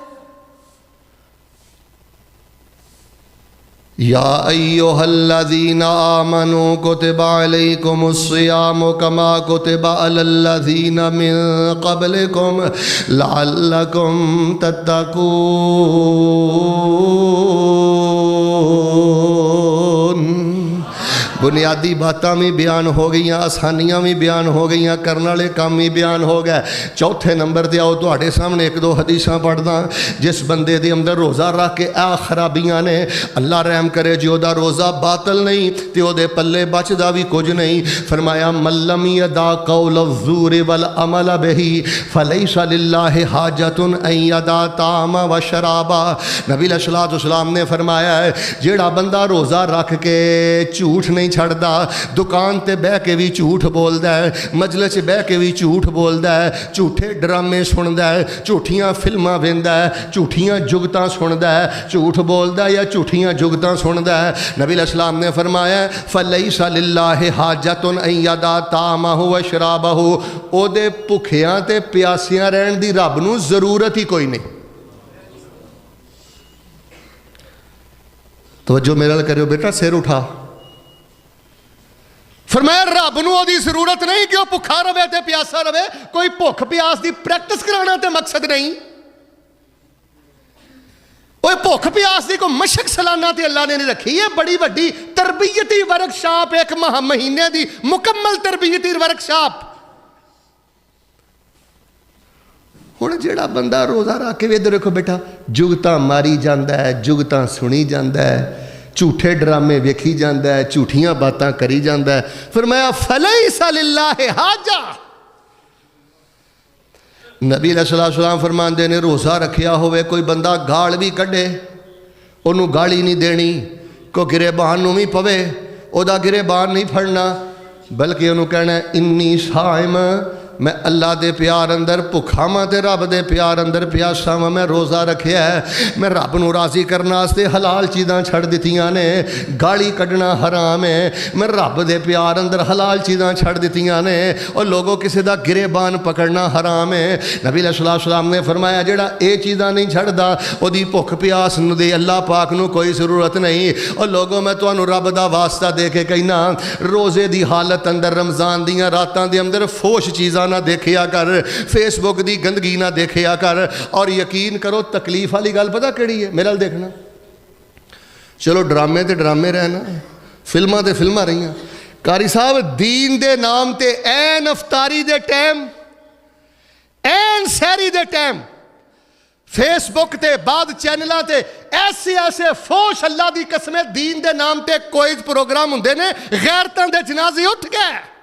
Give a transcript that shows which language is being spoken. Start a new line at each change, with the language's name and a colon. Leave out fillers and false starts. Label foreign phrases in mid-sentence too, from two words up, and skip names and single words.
Arabic: یا ایہا الذین آمنوا کتب علیکم الصیام کما کتب علی الذین من قبلکم لعلکم تتقون
Punjabi: بنیادی باتاں بھی بیان ہو گئیاں آسانیاں بھی بیان ہو گئیاں کرنے والے کام بھی بیان ہو گئے چوتھے نمبر تے آؤ تواڈے سامنے 1-2 حدیثاں پڑھدا جس بندے دے اندر روزہ رکھ کے اے خرابیاں نے اللہ رحم کرے جے دا روزہ باطل نہیں تے او دے پلے بچدا بھی کچھ نہیں فرمایا
Arabic: من لم یدع قول الزور والعمل به فلیس للہ حاجۃ ان یدع طعام و شرابا
Punjabi: نبی علیہ الصلوۃ والسلام نے فرمایا ہے جیڑا بندہ روزہ رکھ کے جھوٹ نہیں چھڑدا دکان تے بہ کے بھی جھوٹ بولدا ہے مجلس بہ کے بھی جھوٹ بولدا ہے جھوٹے ڈرامے سندا ہے جھوٹیاں فلماں ویندا ہے جھوٹیاں جگتاں سندا ہے جھوٹ بولدا یا جھوٹیاں جگتاں سندا ہے نبی علیہ السلام نے فرمایا
Arabic: فلیس للہ حاجۃ ان یدع طعامہ و شرابہ
Punjabi: او دے بھکھیاں تے پیاسیاں رہن دی رب نو ضرورت ہی کوئی نہیں توجہ میرے نال کریو بیٹا سر اٹھا فرمایا رب نو دی ضرورت نہیں کہ وہ بھکھا رہے تے پیاسا رہے کوئی بھوک پیاس دی پریکٹس کرانا تے مقصد نہیں وہ بھوک پیاس دی کوئی مشق سالانہ تے اللہ نے نہیں رکھی یہ بڑی وڈی تربیتی ورکشاپ ایک مہینے دی مکمل تربیتی ورکشاپ ہن جیڑا بندہ روزہ رکھ کے ادھر دیکھو بیٹا جگتاں ماری جاندا ہے جگتاں سنی جاندا ہے جھوٹے ڈرامے ویکھی جاندا ہے جھوٹیاں باتاں کری جاندا ہے فرمایا
Arabic: فلیس للہ حاجہ
Punjabi: نبی علیہ السلام فرماندے نے روزہ رکھیا ہوئے کوئی بندہ گال بھی کڈے انہوں گالی نہیں دینی کوئی گریبان نو بھی پوے او دا گریبان نہیں پھڑنا بلکہ انہوں کہنا ہے
Arabic: انی صائم
Punjabi: میں اللہ دے پیار اندر بھکھا ماں تے رب دے پیار اندر پیاسا ماں میں روزہ رکھیا ہے میں رب نو راضی کرنا واسطے حلال چیزاں چھڑ دتیاں نے گالی کڈنا حرام ہے میں رب دے پیار اندر حلال چیزاں چھڑ دتیاں نے اور لوگوں کسی دا گریبان پکڑنا حرام ہے نبی علیہ السلام نے فرمایا جڑا اے چیزاں نہیں چھڑدا او دی بھوک پیاس نو دے اللہ پاک نو کوئی ضرورت نہیں اور لوگوں میں تانوں رب دا واسطہ دے کے کہنا روزے دی حالت اندر رمضان دیاں راتاں دے اندر فوش چیزاں نہ دیکھیا کر فیس بک دی گندگی نہ دیکھیا کر اور یقین کرو تکلیف والی گل پتہ کیڑی ہے میرا دیکھنا چلو ڈرامے تے ڈرامے رہنا فلماں تے فلماں رہیاں قاری صاحب دین دے نام تے این افطاری دے ٹائم این سحری دے ٹائم فیس بک تے بعد چینلاں تے ایسے ایسے فوش اللہ دی قسم دین دے نام تے کوئی پروگرام ہوندے نے غیرتاں دے جنازے اٹھ گئے.